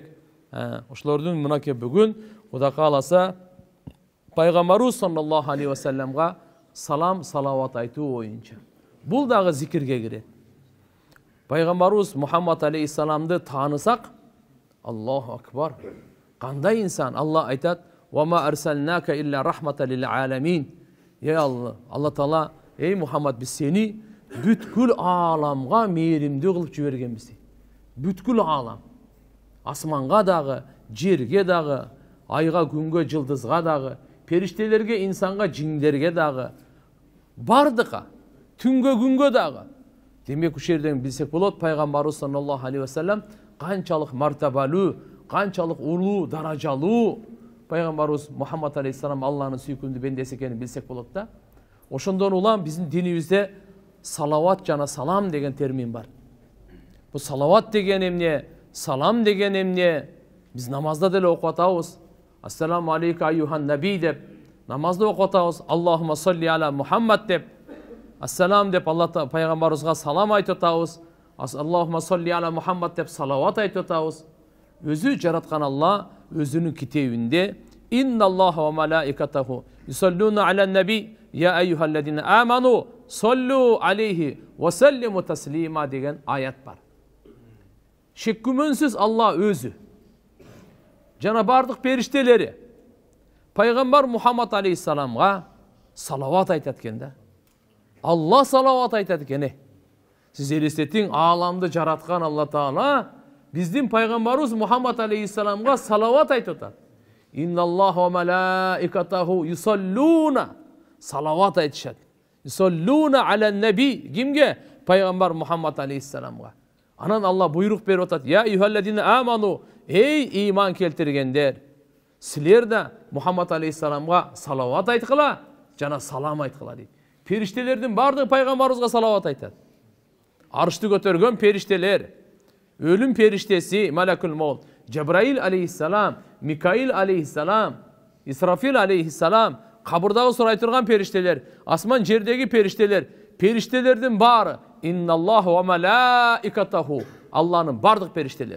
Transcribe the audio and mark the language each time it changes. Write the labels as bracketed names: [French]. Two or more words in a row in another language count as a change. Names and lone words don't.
[Kyrgyz] Ошолордун мынакей бүгүн Кудай кааласа пайгамбарыбыз [Arabic] صلى الله عليه وسلم [Kyrgyz] салам, салават айтуу боюнча. Бул дагы зикирге кирет. Пайгамбарыбыз Мухаммад алейхиссаламды таанысак, [Arabic] الله أكبر. [Kyrgyz] Кандай инсан? Алла айтат: [Arabic] "وما أرسلناك إلا رحمة للعالمين." [Kyrgyz] Я Алла, Алла Таала, ey Мухаммад, биз сени бүткүл ааламга мээримдүү кылып жибергенбиз. Бүткүл аалам. Асманга дагы, жерге дагы, айга, күнгө, жылдызга дагы, периштелерге, инсанга, жиндерге дагы, бардыка, түнгө, күнгө дагы. Демек ушул жерден билсек болот, пайгамбарыбыз [Arabic] صلى الله عليه وسلم [Kyrgyz] канчалык мартабалуу, канчалык улуу, даражалуу пайгамбарыбыз Мухаммад алейхиссалам Алланын сүйкүмдүү бендеси экенин билсек болот да. Ошондон улам биздин динибизде салават жана салам деген термин бар. Бу салават деген эмне? Салам деген эмне? Биз намазда деле окуп атабыз. [Arabic] السلام عليك أيها النبي [Kyrgyz] деп намазда окуп атабыз. [Arabic] اللهم صل على محمد [Kyrgyz] деп, ассалам деп Алла пайгамбарыбызга салам айтып атабыз. [Arabic] اللهم صل على محمد [Kyrgyz] деп салават айтып атабыз. Өзү жараткан Алла өзүнүн китебинде [Arabic] إن الله وملائكته يصلون على النبي يا أيها الذين آمنوا صلوا عليه وسلموا تسليما [Kyrgyz] деген аят бар. Шек күмөнсүз Алла өзү жана бардык периштелери пайгамбар Мухаммад алейхиссаламга салават айтат экен да. Алла салават айтат экен. Сиз элестетиң, ааламды жараткан Алла Таала биздин пайгамбарыбыз Мухаммад алейхиссаламга салават айтып атат. [Arabic] إن الله وملائكته يصلون, [Kyrgyz] салават айтышат. [Arabic] يصلون على النبي, [Kyrgyz] кимге? Пайгамбар Мухаммад алейхиссаламга. Анан Алла буйрук берип атат: [Arabic] "يا أيها الذين آمنوا", [Kyrgyz] ey иман келтиргендер, силер да Мухаммад алейхиссаламга салават айткыла, жана салам айткыла дейт. Периштелердин бардыгы пайгамбарыбызга салават айтат. Аршты көтөргөн периштелер, өлүм периштеси Малакул Маут, Жабраил алейхиссалам, Микаил алейхиссалам, Исрафил алейхиссалам, кабырдагы сурай турган периштелер, асман жердеги периштелер, периштелердин баары [Arabic] إن الله وملائكته, [Kyrgyz] Алланын бардык периштелери.